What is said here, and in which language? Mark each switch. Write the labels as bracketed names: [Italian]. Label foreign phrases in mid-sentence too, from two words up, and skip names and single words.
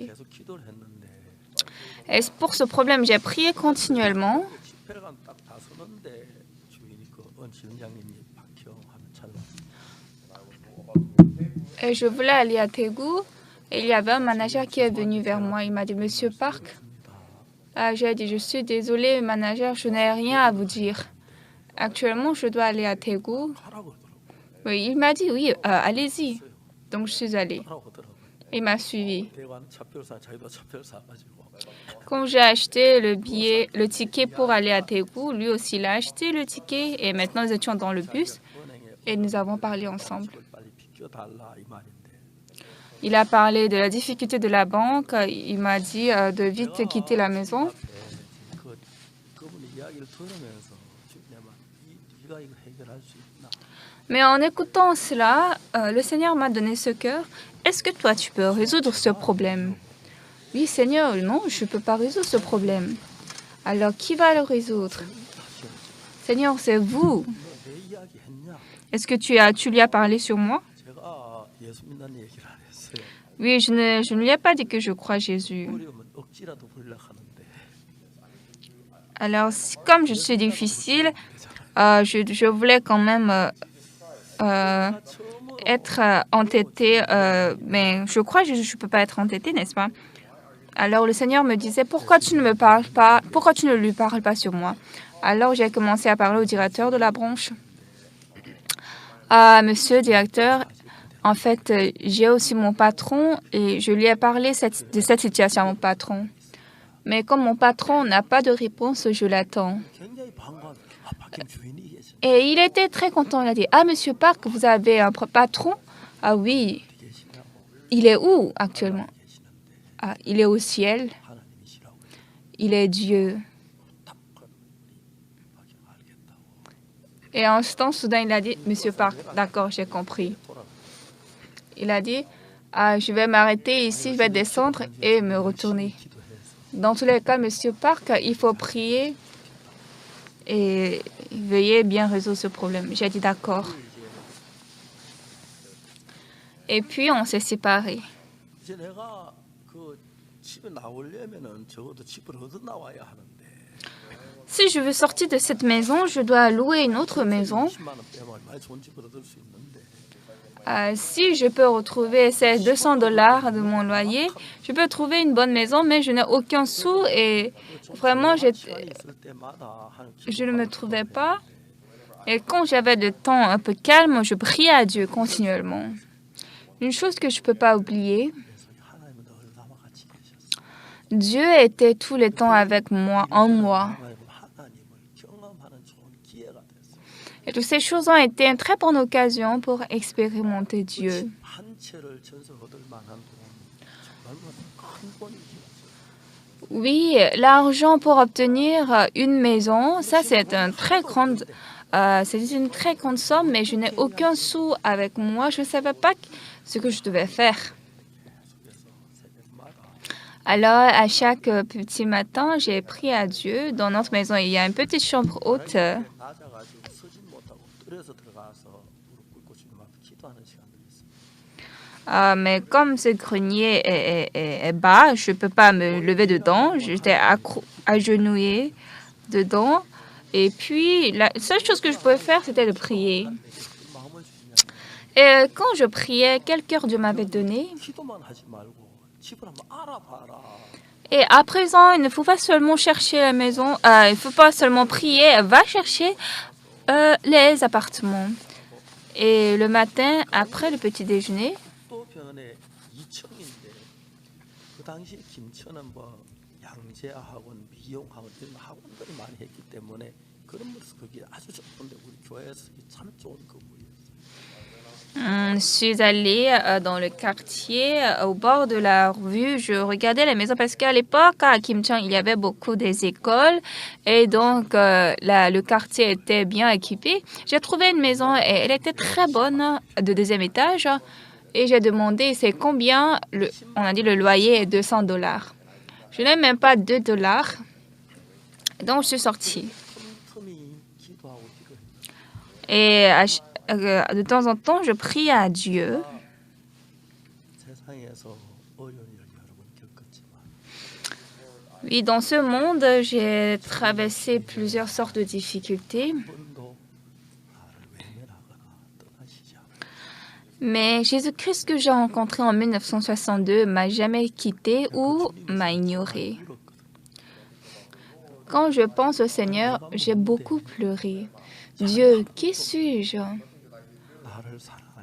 [Korean] 계속 기도를 했는데 [French] Et pour ce problème, j'ai prié continuellement. [Korean] 집회를 딱 나서는데 주인이 그 지원장님이 박형 하는 찰나 [French] Et je voulais aller à Taegu. Et il y avait un manager qui est venu vers moi. Il m'a dit, Monsieur Park. J'ai dit, je suis désolée, manager, je n'ai rien à vous dire. Actuellement, je dois aller à Taegu. [Korean] 가라고 하더라고. [French] Oui, il m'a dit, oui, allez-y. Donc, je suis allée. [Korean] 가라고 하더라고. [French] Il m'a suivi. [Korean] 대관 차표를 사 자기도 차표를 사가지고 [French] Quand j'ai acheté le ticket pour aller à Taegu, lui aussi, il a acheté le ticket. Et maintenant, nous étions dans le bus [Korean] 은행에 [French] et nous avons parlé ensemble. [Korean] 집을 빨리 비켜달라 이 말인데 [French] Il a parlé de la difficulté de la banque. Il m'a dit de vite quitter la maison. [Korean] 그분의 이야기를 들으면서 주님아 네가 이거 해결할 수 있나? [French] Mais en écoutant cela, le Seigneur m'a donné ce cœur. Est-ce que toi, tu peux résoudre ce problème? Oui, Seigneur, non, je ne peux pas résoudre ce problème. Alors, qui va le résoudre? Seigneur, c'est vous. [Korean] 내 이야기 했냐? [French] Est-ce que tu lui as parlé sur moi? [Korean] 제가 예수 믿는 얘기를 안 했어요. [French] Oui, je ne lui ai pas dit que je crois Jésus. [Korean] 어려우면 억지라도 부리려고 하는데 [French] Alors, comme je suis difficile, je voulais quand même être entêtée. Mais je crois que je ne peux pas être entêtée, n'est-ce pas? Alors, le Seigneur me disait, pourquoi tu ne me parles pas? Pourquoi tu ne lui parles pas sur moi? Alors, j'ai commencé à parler au directeur de la branche. Monsieur le directeur, en fait, j'ai aussi mon patron et je lui ai parlé de cette situation à mon patron. Mais comme mon patron n'a pas de réponse, je l'attends. [Korean] 굉장히 반가운 박형 주인이 계신 [French] Et il était très content. Il a dit, ah, Monsieur Park, vous avez un patron? Ah oui. [Korean] 계시냐고 [French] Il est où actuellement? [Korean] 계시는데 [French] Ah, il est au ciel. [Korean] 하나님이시라고 [French] Il est Dieu. [Korean] 딱 박형 알겠다고 [French] Et en ce temps, soudain, il a dit, Monsieur Park, d'accord, j'ai compris. [Korean] 돌아 [French] Il a dit, ah, je vais m'arrêter ici, je vais descendre et me retourner. [Korean] 기도해서 [French] Dans tous les cas, Monsieur Park, il faut prier et veuillez bien résoudre ce problème. J'ai dit d'accord. Et puis, on s'est séparés. [Korean] 이제 내가 그 집에 나오려면은 적어도 집을 얻어 나와야 하는데 [French] Si je veux sortir de cette maison, je dois louer une autre maison. [Korean] 20만 원 빼면 얼마나 좋은 집을 얻을 수 있는데 [French] Si je peux retrouver ces 200 dollars de mon loyer, je peux trouver une bonne maison, mais je n'ai aucun sou et vraiment, [Korean] 시간이 있을 때마다 하는 [French] je ne me [Korean] 기도가 [French] trouvais pas. Et quand j'avais du temps un peu calme, je priais à Dieu continuellement. Une chose que je ne peux pas oublier, [Korean] 그래서 하나님은 늘 나와 같이 계셨어. [French] Dieu était tout le temps avec moi, en moi. [Korean] 하나님을 경험하는 좋은 기회가 됐어. [French] Et toutes ces choses ont été une très bonne occasion pour expérimenter Dieu. [Korean] 한 채를 전세 얻을 만한 돈 정말 큰 돈이지. [French] Oui, l'argent pour obtenir une maison, ça c'est c'est une très grande somme, mais je n'ai aucun sou avec moi. Je ne savais pas ce que je devais faire. Alors, à chaque petit matin, j'ai prié à Dieu. Dans notre maison, il y a une petite chambre haute. [Korean] 낮아가지고 서진 못하고 떨어져 들어가서 무릎 꿇고 주님 앞에 기도하는 시간들이 있어요. [French] Mais comme ce grenier est bas, je ne peux pas me lever dedans. J'étais agenouillée dedans. Et puis, la seule chose que je pouvais faire, c'était de prier. [Korean] 마음을 주시냐? [French] Et quand je priais, quel cœur Dieu m'avait donné. [Korean] 기도만 하지 말고 집을 한번 알아봐라. [French] Et à présent, il ne faut pas seulement chercher la maison, il ne faut pas seulement prier, va chercher les appartements. Et le matin, après le petit déjeuner, [Korean] 수도변에 2층인데 그 당시 김천은 뭐 양재 학원, 미용 학원 이런 학원들이 많이 했기 때문에 그런 면에서 거기 아주 좋은데 우리 교회에서 참 좋은 건물이었어요. [French] je suis allée dans le quartier, au bord de la rue. Je regardais les maisons parce qu'à l'époque, à Kim Chang, il y avait beaucoup des écoles et donc le quartier était bien équipé. J'ai trouvé une maison et elle était très bonne, de deuxième étage. Et j'ai demandé c'est combien. On a dit le loyer est 200 dollars. Je n'ai même pas 2 dollars. Donc je suis sortie. [Korean] 틈틈이 기도하고 기도했죠. [French] Et de temps en temps, je prie à Dieu. [Korean] 세상에서 어려운 일을 여러 번 겪었지만 [French] Oui, dans ce monde, j'ai traversé plusieurs sortes de difficultés. [Korean] 한 번도 나를 외면하거나 떠나시지 않아요. [French] Mais Jésus-Christ que j'ai rencontré en 1962 m'a jamais quitté ou m'a ignoré. [Korean] 울었거든. [French] Quand je pense au Seigneur, j'ai beaucoup pleuré. Dieu, qui suis-je? [Korean] 나를 사랑하시.